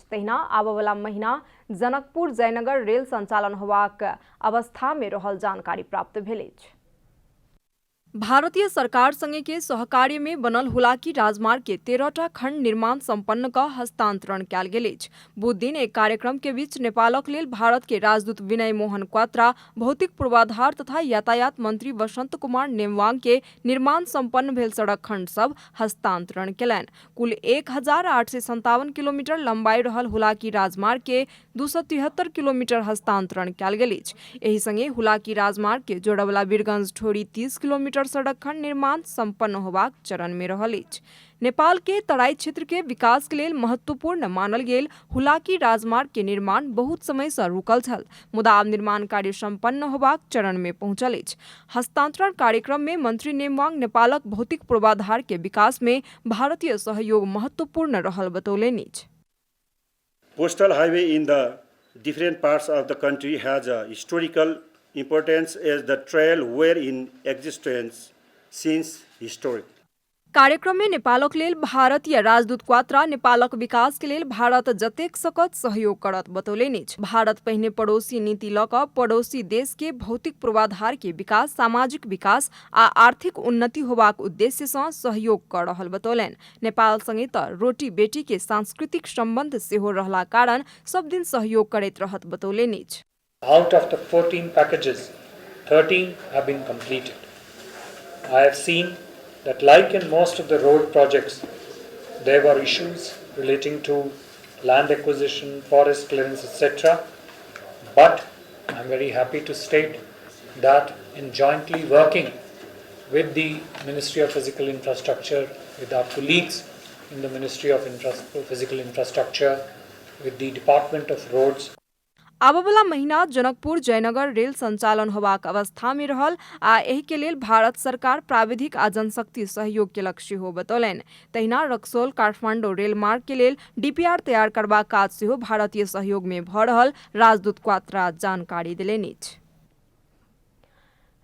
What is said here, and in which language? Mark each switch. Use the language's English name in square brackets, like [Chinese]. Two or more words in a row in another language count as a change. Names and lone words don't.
[Maithili] तहिना आबयवला महीना जनकपुर जयनगर रेल संचालन होबाक अवस्था में रहल जानकारी प्राप्त भेल अछि। भारतीय सरकार संगे के सहकार्य में बनल हुलाकी राजमार्ग के 13टा खंड निर्माण संपन्न का हस्तांतरण कयल गेल अछि। बुध दिन एक कार्यक्रम के बीच नेपालक लेल भारत के राजदूत विनय मोहन क्वात्रा, भौतिक पूर्वाधार तथा यातायात मंत्री वसंत कुमार नेमवांग के निर्माण संपन्न भेल सड़क खंड सब हस्तांतरण केलनि। कुल 1857 किलोमीटर लंबाई रहल हुलाकी राजमार्ग के 273 किलोमीटर हस्तांतरण कयल गेल अछि। एहि संगे हुलाकी राजमार्ग के जोड़वला वीरगंज ठोरी 30 किलोमीटर सड़क खंड निर्माण संपन्न होबाक चरण में रहल अछि। नेपाल के तराई क्षेत्र के विकास के लेल महत्वपूर्ण मानल गेल हुलाकी राजमार्ग के निर्माण बहुत समय से रुकल छल, मुदा आब निर्माण कार्य संपन्न होबाक चरण में पहुंचल अछि। हस्तांतरण कार्यक्रम में मंत्री नेमवांग नेपालक भौतिक पूर्वाधार के विकास में भारतीय सहयोग महत्वपूर्ण रहल बतौलनि अछि। [English] Postal highway in the different parts of the country has a historical importance as the trail were in existence since historic. [Maithili] कार्यक्रम में नेपालक लेल भारतीय राजदूत क्वात्रा नेपालक विकास के लेल भारत जतेक सकत सहयोग करत बतौलनि अछि। भारत पहिने पड़ोसी नीति लऽ कऽ पड़ोसी देश के भौतिक पूर्वाधार के विकास, सामाजिक विकास आ आर्थिक उन्नति होबाक उद्देश्य सँ सहयोग कऽ रहल बतौलनि। नेपाल संगे तऽ रोटी बेटी के सांस्कृतिक संबंध सेहो रहला कारण सब दिन सहयोग करैत रहत बतौलनि अछि। [English] Out of the 14 packages, 13 have been completed. I have seen that like in most of the road projects, there were issues relating to land acquisition, forest clearance, etc. But I am very happy to state that in jointly working with the Ministry of Physical Infrastructure, with our colleagues in the Ministry of Physical Infrastructure, with the Department of Roads, [Maithili] आबयवला महीना जनकपुर जयनगर रेल संचालन होबाक अवस्था में रहल आ एहि के लेल भारत सरकार प्राविधिक आ जनशक्ति सहयोग के लक्ष्य हो बतौलनि। तहिना रक्सौल काठमांडू रेल मार्ग के लेल डीपीआर तैयार करबाक काज सेहो भारतीय सहयोग में भऽ रहल राजदूत क्वात्रा जानकारी देलनि अछि।